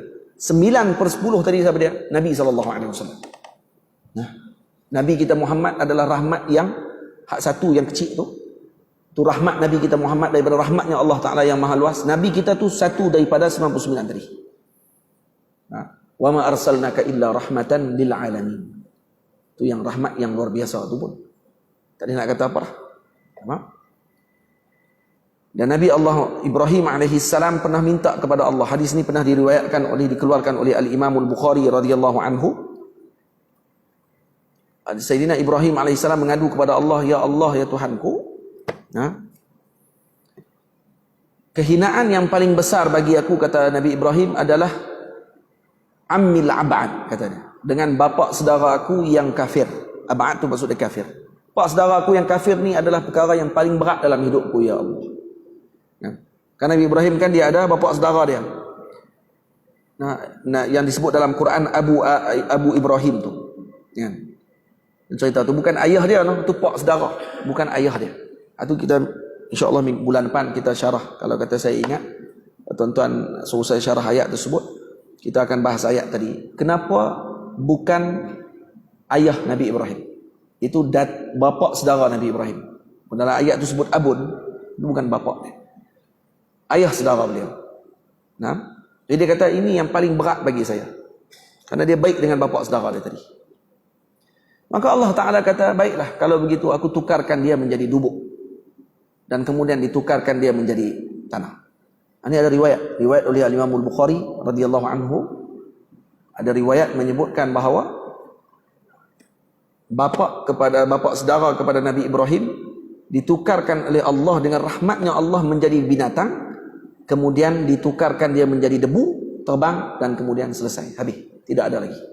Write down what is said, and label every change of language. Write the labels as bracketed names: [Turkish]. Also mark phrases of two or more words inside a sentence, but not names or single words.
[Malay] 9/10 tadi siapa dia? Nabi SAW. Nah, Nabi kita Muhammad adalah rahmat yang hak satu yang kecil tu. Tu rahmat Nabi kita Muhammad daripada rahmatnya Allah Ta'ala yang maha luas. Nabi kita tu satu daripada 99 tadi. Nah, [Arabic] وما أرسلناك إلا رحمة للعالمين. [Malay] Tu yang rahmat yang luar biasa tu pun. Tadi nak kata apa? Faham? Dan Nabi Allah Ibrahim alaihissalam pernah minta kepada Allah. Hadis ni pernah dikeluarkan oleh Al-Imam Al-Bukhari [Arabic] رضي الله عنه. [Malay] Sayyidina Ibrahim alaihissalam mengadu kepada Allah, ya Allah, ya Tuhanku, kehinaan yang paling besar bagi aku, kata Nabi Ibrahim, adalah ammil abad, katanya, dengan bapa saudara aku yang kafir. Abad tu maksudnya kafir. Bapa saudara aku yang kafir ni adalah perkara yang paling berat dalam hidupku, ya Allah. Karena Nabi Ibrahim kan dia ada bapa saudara dia. Nah, yang disebut dalam Quran Abu Ibrahim tu. Ya. Cerita tu bukan ayah dia, no, tu pak saudara, bukan ayah dia. Itu kita insya-Allah bulan depan kita syarah. Kalau kata saya ingat, tuan-tuan suruh saya syarah ayat tersebut, kita akan bahas ayat tadi. Kenapa bukan ayah Nabi Ibrahim? Itu bapa saudara Nabi Ibrahim. Dalam ayat tu sebut abun, itu bukan bapa dia. Ayah saudara beliau. Nah, jadi dia kata ini yang paling berat bagi saya. Karena dia baik dengan bapa saudara dia tadi. Maka Allah Ta'ala kata, baiklah, kalau begitu aku tukarkan dia menjadi dubuk. Dan kemudian ditukarkan dia menjadi tanah. Ini ada riwayat oleh Al-Imam Al-Bukhari [Arabic] رضي الله عنه. [Malay] Ada riwayat menyebutkan bahawa bapa saudara kepada Nabi Ibrahim ditukarkan oleh Allah dengan rahmatnya Allah menjadi binatang. Kemudian ditukarkan dia menjadi debu, terbang, dan kemudian selesai, habis, tidak ada lagi.